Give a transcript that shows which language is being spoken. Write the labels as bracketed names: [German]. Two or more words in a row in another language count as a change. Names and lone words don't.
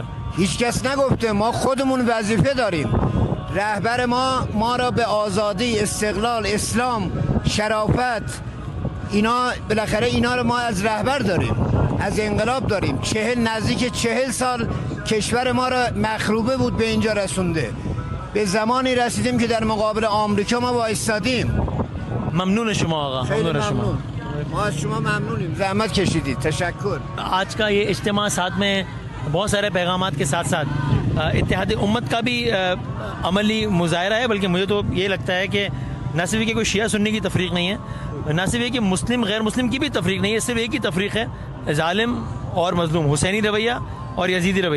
[Persian] هیچ کس نگفته, ما خودمون وظیفه داریم. رهبر ما را به آزادی, استقلال, اسلام, شرافت اینا بالاخره اینا رو ما از رهبر داریم, از انقلاب داریم. نزدیک 40 سال کشور ما را مخروبه بود به اینجا رسونده. به زمانی رسیدیم که در مقابل آمریکا ما وایستادیم. ممنون شما آقا. ممنون شما. ما از شما ممنونیم, زحمت کشیدید. تشکر. [Urdu] آج کا یہ اجتماع ساتھ میں بہت سارے پیغامات کے ساتھ ساتھ اتحاد امت کا بھی عملی مظاہرہ ہے. بلکہ مجھے تو یہ لگتا ہے کہ نہ صرف کہ کوئی شیعہ سنی کی تفریق نہیں ہے, نہ صرف یہ کہ مسلم غیر مسلم کی بھی تفریق نہیں ہے, صرف ایک ہی تفریق ہے, ظالم اور مظلوم, حسینی رویہ اور یزیدی رویہ.